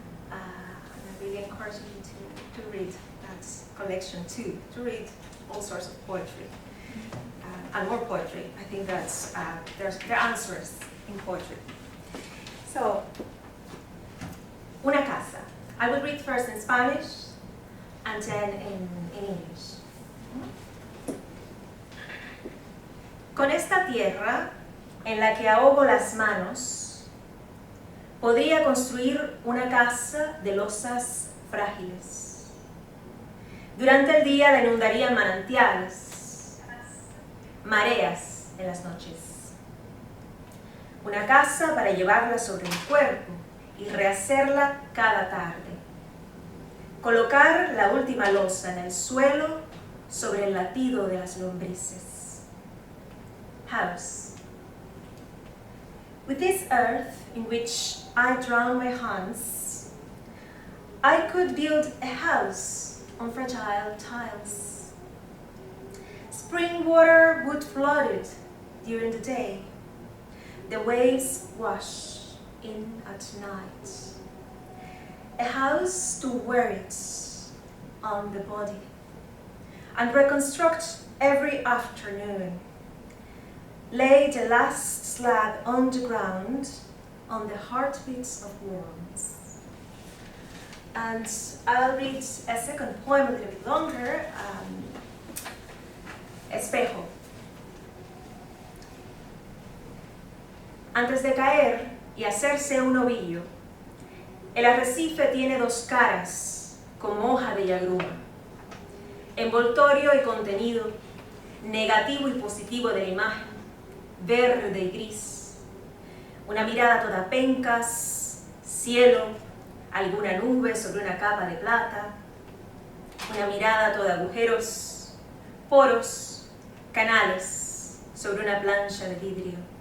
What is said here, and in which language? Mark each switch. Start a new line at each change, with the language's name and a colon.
English: And I really encourage you to read that collection too, to read all sorts of poetry. And more poetry. I think that there are answers in poetry. So,
Spanish: una casa.
English: I will read first in Spanish and then in English.
Spanish: Con esta tierra en la que ahogo las manos, podría construir una casa de losas frágiles. Durante el día la inundarían manantiales, mareas en las noches. Una casa para llevarla sobre el cuerpo y rehacerla cada tarde. Colocar la última losa en el suelo sobre el latido de las lombrices.
English: House. With this earth in which I drown my hands, I could build a house on fragile tiles. Spring water would flood it during the day. The waves wash in at night. A house to wear it on the body and reconstruct every afternoon. Lay the last slab on the ground on the heartbeats of worms. And I'll read a second poem a little bit longer, Espejo.
Spanish: Antes de caer y hacerse un ovillo, el arrecife tiene dos caras como hoja de yagruma, envoltorio y contenido, negativo y positivo de la imagen, verde y gris, una mirada toda pencas, cielo, alguna nube sobre una capa de plata, una mirada toda agujeros, poros, canales sobre una plancha de vidrio.